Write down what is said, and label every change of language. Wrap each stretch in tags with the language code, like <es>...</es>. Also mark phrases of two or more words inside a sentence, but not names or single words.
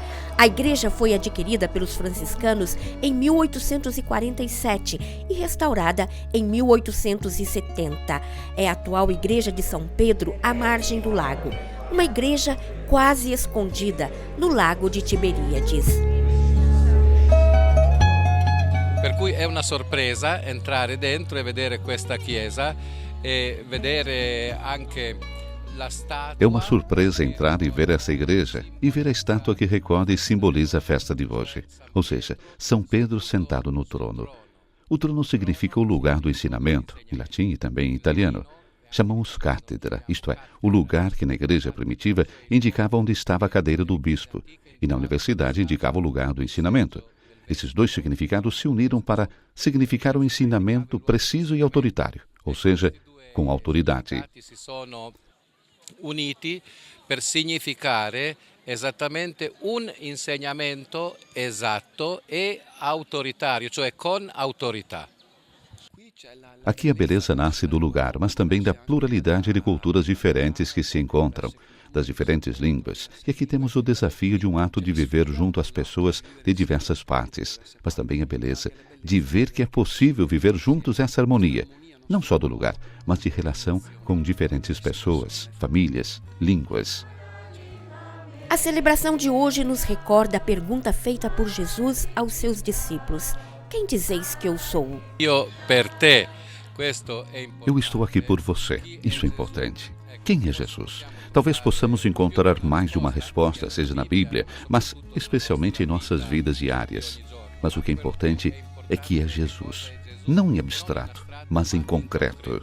<pt>A igreja foi adquirida pelos franciscanos em 1847 e restaurada em 1870. É a atual igreja de São Pedro à margem do lago. Uma igreja quase escondida no lago de Tiberíades.</pt> <it>Per cui è una sorpresa entrare dentro e vedere questa chiesa e vedere anche la statua.</it> <pt>É uma surpresa entrar e ver essa igreja e ver a estátua que recorda e simboliza a festa de hoje, ou seja, São Pedro sentado no trono. O trono significa o lugar do ensinamento, em latim e também em italiano. Chamamos cátedra, isto é, o lugar que na igreja primitiva indicava onde estava a cadeira do bispo, e na universidade indicava o lugar do ensinamento. Esses dois significados se uniram para significar um ensinamento preciso e autoritário, ou seja, com autoridade.</pt> <it>Si sono uniti per significare esattamente un insegnamento esatto e autoritario, cioè con autorità.</it> <pt>Aqui a beleza nasce do lugar, mas também da pluralidade de culturas diferentes que se encontram, das diferentes línguas. E aqui temos o desafio de um ato de viver junto às pessoas de diversas partes, mas também a beleza de ver que é possível viver juntos essa harmonia, não só do lugar, mas de relação com diferentes pessoas, famílias, línguas. A celebração de hoje nos recorda a pergunta feita por Jesus aos seus discípulos. Quem dizeis que eu sou?</pt> <it>Io per te. Questo è importante.</it> <pt>Eu estou aqui por você. Isso é importante. Quem é Jesus? Talvez possamos encontrar mais de uma resposta, seja na Bíblia, mas especialmente em nossas vidas diárias. Mas o que é importante é que é Jesus. Não em abstrato, mas em concreto.</pt>